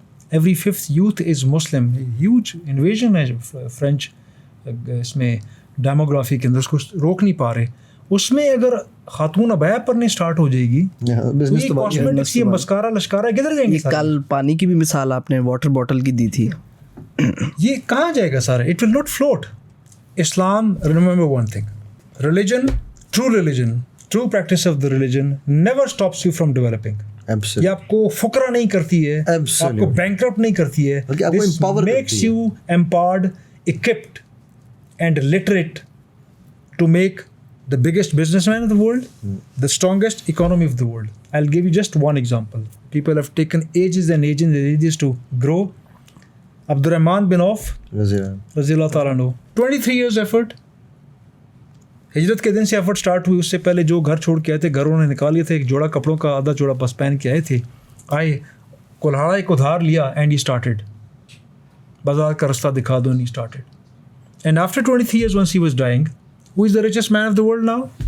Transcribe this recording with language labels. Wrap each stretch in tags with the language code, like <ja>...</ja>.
<en>Every 5th youth is Muslim.</en> <ur>Huge invasion ہے French اس میں demography کے اندر, اس کو روک نہیں پا رہے. اس میں اگر خاتون ابایا پرنے اسٹارٹ ہو جائے گی تو یہ کاسمیٹکس, یہ مسکارا لشکارا کدھر جائیں گے؟ کل پانی کی بھی مثال آپ نے واٹر بوٹل کی دی تھی, یہ کہاں جائے گا سارا؟</ur> <en>It will not float. اسلام, remember one thing, religion, true practice of the religion never stops you from developing.</en> <ur>یہ آپ کو فقرا نہیں کرتی ہے, آپ کو بینکرپٹ نہیں کرتی ہے.</ur> <en>This makes you empowered, equipped and literate to make the biggest businessman in the world, the strongest economy of the world. I'll give you just one example. People have taken ages and ages to grow. Abdurrahman bin Auf رضی اللہ تعالیٰ عنہ, 23 years effort.</en> <ur>ہجرت کے دن سے effort start ہوئی. اس سے پہلے جو گھر چھوڑ کے آئے تھے, گھر انہوں نے نکال لیے تھے, ایک جوڑا کپڑوں کا آدھا جوڑا بس پہن کے آئے تھے. آئے کلہاڑا ایک ادھار لیا</ur> <en>and he started,</en> <ur>بازار کا رستہ دکھا دو, and he started.</ur> <en>And after 23 years once he was dying, who is the richest man of the world now?</en>